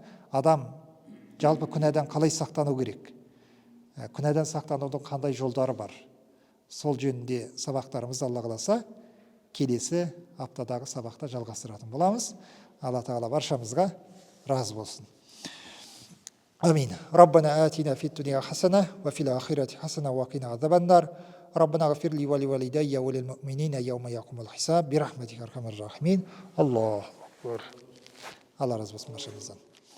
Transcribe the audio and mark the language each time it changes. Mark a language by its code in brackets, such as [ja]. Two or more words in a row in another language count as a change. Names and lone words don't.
[kk] Адам жалпы күнәдан қалай сақтану керек? Күнәдан сақтанудың қандай жолдары бар? Сол жөнінде сабақтарымыз Алла қаласа келесі аптадағы сабақта жалғастыратын боламыз. Алла тағала баршамызға разы болсын. Амин. [ar] ربنا آتنا في الدنيا حسنة وفي الآخرة حسنة وقنا عذاب النار. ربنا اغفر لي ولوالدي وللمؤمنين يوم يقوم الحساب برحمتك أرحم الراحمين. الله أكبر. [kk] Алла разы болсын баршамыздан.